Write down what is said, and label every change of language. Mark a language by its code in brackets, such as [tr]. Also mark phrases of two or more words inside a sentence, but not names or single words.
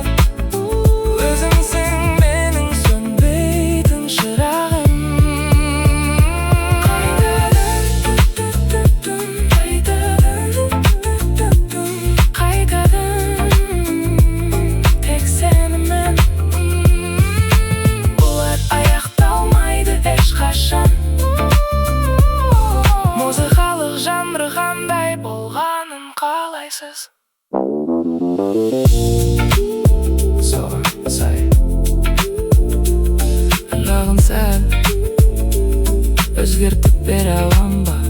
[kk] O'zingsin mening so'nbeytin chirag'im. Qaytadan tek senimen. Bular аяқталмайды ешқашан. Музыкалық жанры қандай болғанын қалайсыз? Соған сай жағын сәл өзгертіп бере аламын.